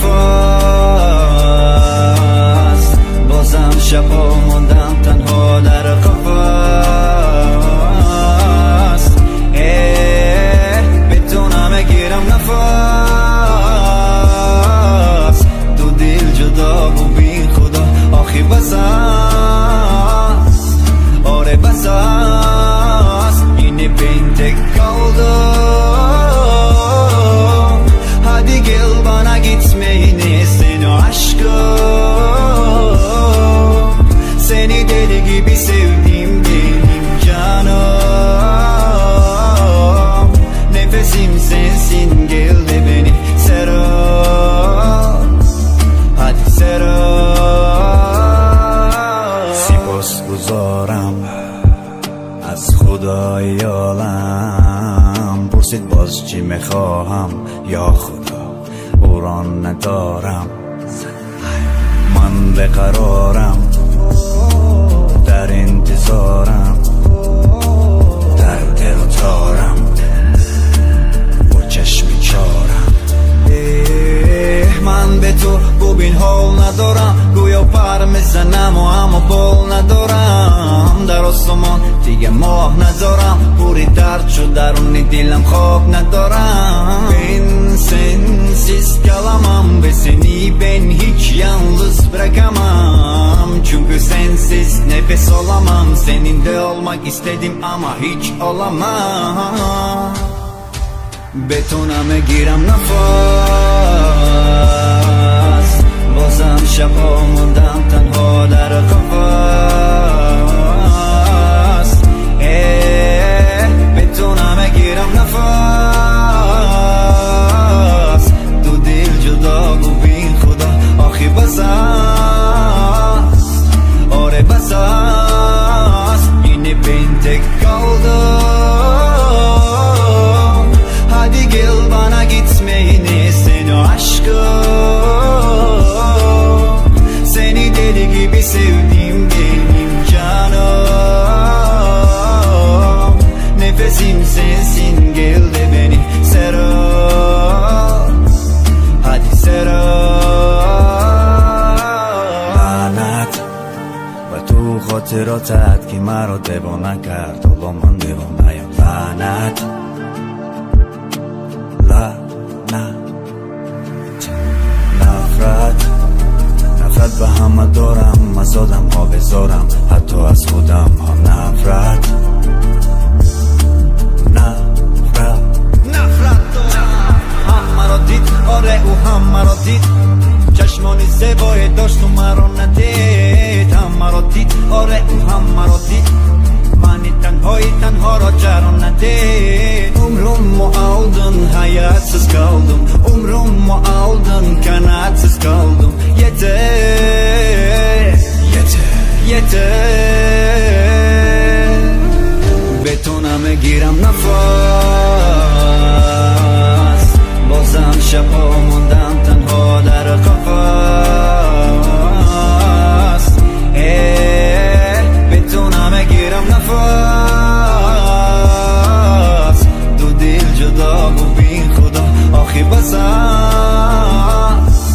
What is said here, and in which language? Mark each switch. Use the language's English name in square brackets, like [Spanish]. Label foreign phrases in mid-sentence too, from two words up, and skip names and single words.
[Persian] نفس، بازم شبا موندم تنها در قفس. بتونم گیرم نفس، دو دل جدا و بی خدا آخی بس است. آره بس است، [Turkish] yine ben tek kaldım. Hadi gel bana gitmeyini seni aşkım. Seni deli gibi sevdim benim canım. Nefesim sensin, gel de beni sarıl. Hadi sarıl. [Persian] سپاسگزارم از خدای عالم، پرسید باز چی میخواهم یا خدا قرآن ندارم. من بقرارم در انتظارم، در دلتارم با چشم چارم. من به تو ببین حال ندارم، گویا پر میزنم و اما بال ندارم. در آسمان دیگه ماه ندارم، پوری درد شد درون دلم خواب ندارم. [Turkish] Ben sensiz kalamam ve seni ben hiç yalnız bırakamam. Çünkü sensiz nefes olamam, seninle olmak istedim ama hiç olamam. [Persian] بتونم گیرم نفس، بازم شبا موندم تنها در قفس. بتونم گیرم نفس، دو دل جدا و بی خدا آخی بس است. آره بس است، [Turkish] yine ben tek kaldım. Hadi gel bana gitmeyini seni aşkım. Seni deli gibi sevdim benim canım. Nefesim sensin, gel de beni sarıl. Hadi sarıl. [Persian] لعنت و تو خاطراتت که مرا دیوانه کرد، حالا من دیوانه‌ام. لعنت نفرت به همه دارم، از آدم ها بذارم، حتی از خودم ها. نفرت دارم. هم مرا دید، آره او هم مرا دید، چشمانی زیبای داشت و مرا ندید. هم مرا دید، آره او هم مرا دید، منی تنها را جران ندید. [Turkish] Umrumu aldın, hayatsız kaldım. Umrumu aldın, kanatsız kaldım. Yeter, yeter, yeter. [Persian] بتونم گیرم نفس، بازم شبا موندم تنها در قفس. بتونم گیرم نفس، دو دل جدا و بی خدا آخی بس است.